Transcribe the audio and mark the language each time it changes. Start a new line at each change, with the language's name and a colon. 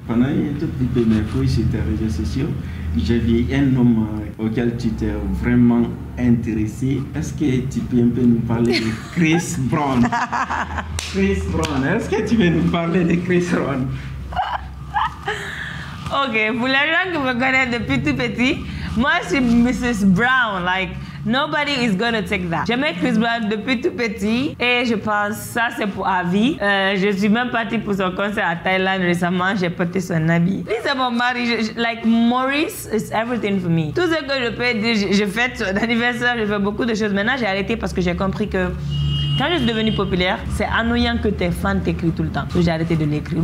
French: Pendant une toute petite fois sur tes réseaux sociaux, j'ai vu un homme auquel tu t'es vraiment intéressé. Est-ce que tu peux un peu nous parler de Chris Brown? Chris Brown, est-ce que tu veux nous parler de Chris Brown? Ok, pour les gens qui me connaissent depuis tout petit, moi je suis Mrs. Brown.
English: Like, nobody is gonna take that.
French: J'aimais Chris Brown depuis tout petit et je pense ça c'est pour à vie. Je suis même partie pour son concert à Thaïlande récemment. J'ai porté son habit. Lui c'est mon mari.
English: Like Maurice is everything for me.
French: Tout ce que je peux dire, je fête son anniversaire, je fais beaucoup de choses. Maintenant j'ai arrêté parce que j'ai compris que quand je suis devenue populaire, c'est ennuyant que tes fans t'écrivent tout le temps. Donc j'ai arrêté de l'écrire.